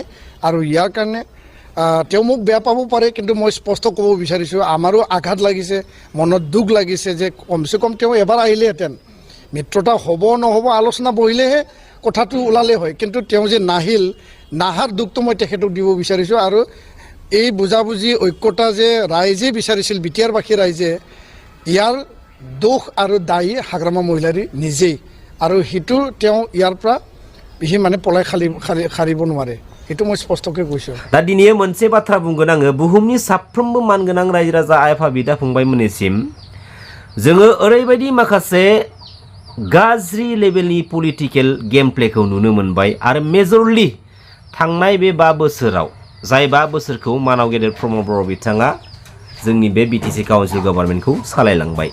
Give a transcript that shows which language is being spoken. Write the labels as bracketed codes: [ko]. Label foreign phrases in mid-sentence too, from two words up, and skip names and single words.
[as] আৰু ইয়াৰ কাৰণে তেওঁ মোক বেয়া পাব পাৰে, কিন্তু মই স্পষ্ট ক'ব বিচাৰিছোঁ আমাৰো আঘাত লাগিছে, মনত দুখ লাগিছে যে কমচে কম তেওঁ এবাৰ আহিলেহেঁতেন, মিত্ৰতা হ'ব নহ'ব আলোচনা বহিলেহে কথাটো ওলালে হয়, কিন্তু তেওঁ যে নাহাৰ দুখটো মই তেখেতক দিব বিচাৰিছোঁ। আৰু এই বুজাবুজি ঐক্যতা যে ৰাইজে বিচাৰিছিল বিটিয়াৰবাসী ৰাইজে, ইয়াৰ দোষ আৰু দায়ী হাগ্ৰামা মহিলাৰী নিজেই, আৰু সেইটো তেওঁ ইয়াৰ পৰা সি মানে পলাই খাৰিব নোৱাৰে, সেইটো মই স্পষ্টকৈ কৈছোঁ। [brx] दा दिनै मोनसे बाथ्रा बुंगोन आङो बुहुमनि साफ्रोमबो मानगोनां रायजो राजा आइ आफा बिदा फंबायमोननिसिम जोङो ओरैबायदि माखासे गाज्रि लेभेलनि [en] political game [brx] प्लेखौ नुनो मोनबाय आरो मेजरलि थांनाय बे 5 बोसोराव जाय 5 बोसोरखौ मानाव गेदेर प्रमद बर' बिथाङा जोंनि बे BTC काउन्सिल गभर्नमेन्टखौ सालायलांबाय।